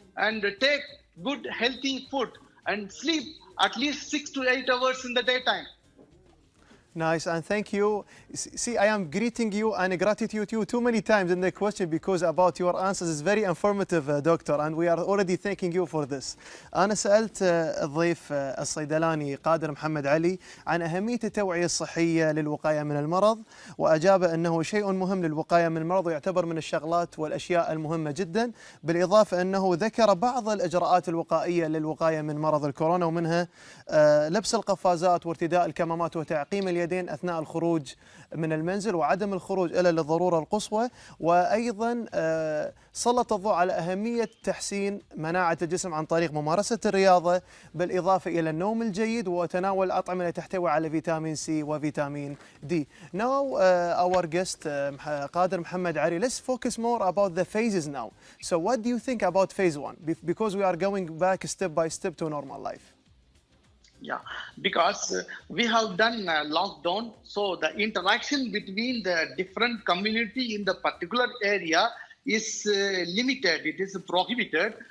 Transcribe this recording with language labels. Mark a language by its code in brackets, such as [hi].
[en] And take good, healthy food and sleep at least 6 to 8 hours in the daytime. Nice, and thank you. See, I am greeting you and gratitude you too many times in the question, because about your answers is very informative, doctor, and we are already thanking you for this. [ar] أنا سألت الضيف الصيدلاني قادر محمد علي عن أهمية التوعية الصحية للوقاية من المرض، وأجاب أنه شيء مهم للوقاية من المرض، ويعتبر من الشغلات والأشياء المهمة جدا، بالإضافة أنه ذكر بعض الإجراءات الوقائية للوقاية من مرض الكورونا، ومنها لبس القفازات وارتداء الكمامات وتعقيم اليدين أثناء الخروج من المنزل، وعدم الخروج إلا للضرورة القصوى. وأيضا سلط الضوء على أهمية تحسين مناعة الجسم عن طريق ممارسة الرياضة، بالإضافة إلى النوم الجيد وتناول الأطعمة التي تحتوي على فيتامين سي وفيتامين دي. [en] Now our guest قادر محمد علي, let's focus more about the phases now. So what do you think about phase 1? Because we are going back step by step to normal life. Yeah, because we have done lockdown, so the interaction between the different community in the particular area is limited, it is prohibited.